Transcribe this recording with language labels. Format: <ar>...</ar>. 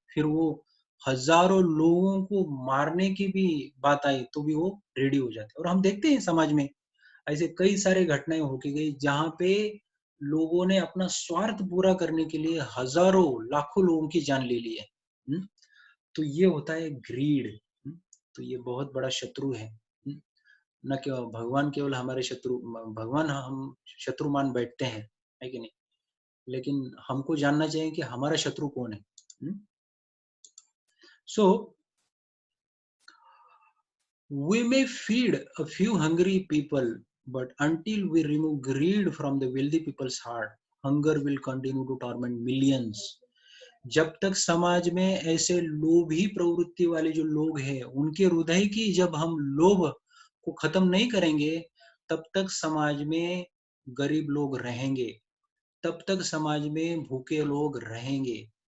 <hi>फिर वो हजारों लोगों को मारने की भी बात आई तो भी वो रेडी हो जाते हैं। और हम देखते हैं समाज में ऐसे कई सारे घटनाएं होके गई जहां पे लोगों ने अपना स्वार्थ पूरा करने के लिए हजारों लाखों लोगों की जान ले ली है। तो ये होता है ग्रीड। तो ये बहुत बड़ा शत्रु है। न केवल भगवान, केवल हमारे शत्रु, भगवान हम शत्रु मान बैठते हैं, है कि नहीं, लेकिन हमको जानना चाहिए कि हमारा शत्रु कौन है।</hi> <en>So we may feed a few hungry people, but until we remove greed from the wealthy people's heart, hunger will continue to torment millions।</en> <hi>जब तक समाज में ऐसे लोभी प्रवृत्ति वाले जो लोग हैं, उनके हृदय की जब हम लोभ को खत्म नहीं करेंगे, तब तक समाज में गरीब लोग रहेंगे, तब तक समाज में भूखे लोग रहेंगे।</hi>